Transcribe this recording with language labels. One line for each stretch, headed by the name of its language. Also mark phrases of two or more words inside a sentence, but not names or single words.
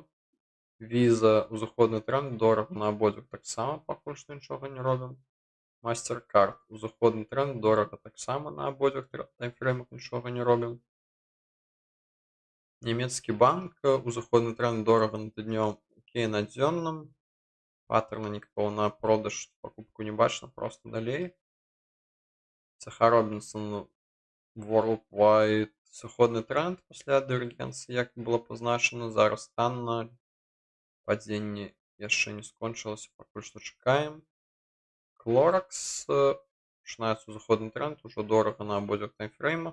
Belarusian: Visa узыходны тренд, дорага на абодвух, таксама пакуль што нічога не робім. MasterCard узыходны тренд, дорага таксама на абодвух таймфреймах, нічога не робім. Нямецкі банк узыходны тренд, дорага на тыднём, окей на дзённым.
Russian: Паттерна никакого
Belarusian: на продаж, покупку не бачна, просто далей. CH Robinson Worldwide сыходны тренд пасля дывергенцыі, як было пазначана. Зараз танна, падзенне яшчэ не скончылася, пакуль што чакаем. Clorox пачынаецца узыходны тренд, ужо дорага на абодвух таймфреймах.